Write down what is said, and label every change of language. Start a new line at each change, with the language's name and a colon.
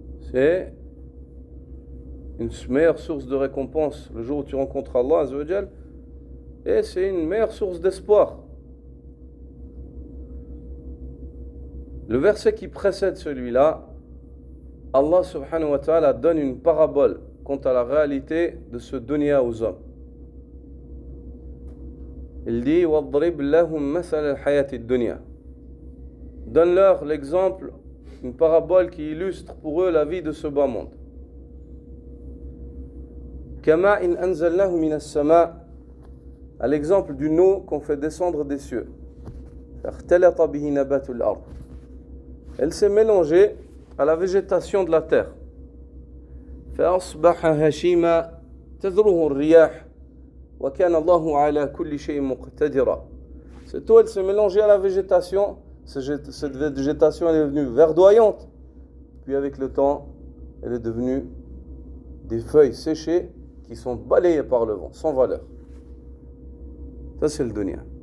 French: C'est une meilleure source de récompense le jour où tu rencontres Allah azza wa jal, et c'est une meilleure source d'espoir. Le verset qui précède celui-là, Allah subhanahu wa ta'ala donne une parabole quant à la réalité de ce dunya aux hommes. Il dit
Arabic: وَاضْرِبْ لَهُمْ مَثَلَ الْحَيَاةِ الدُّنْيَا.
French: Donne-leur l'exemple, une parabole qui illustre pour eux la vie de ce bas monde.
Arabic: كَمَاءٍ أَنزَلْنَاهُ مِنَ السَّمَاءِ,
French: à l'exemple d'une eau qu'on fait descendre des cieux.
Arabic: فَاخْتَلَطَ بِهِ نَبَاتُ الْأَرْضِ.
French: Elle s'est mélangée à la végétation de la terre.
Arabic: فأصبح هشيما تذروه الرياح وكان الله على كل شيء مقتدرا.
French: Cette eau, elle s'est mélangée à la végétation. Cette végétation, elle est devenue verdoyante. Puis avec le temps, elle est devenue des feuilles séchées qui sont balayées par le vent, sans valeur. Ça, c'est le dunya.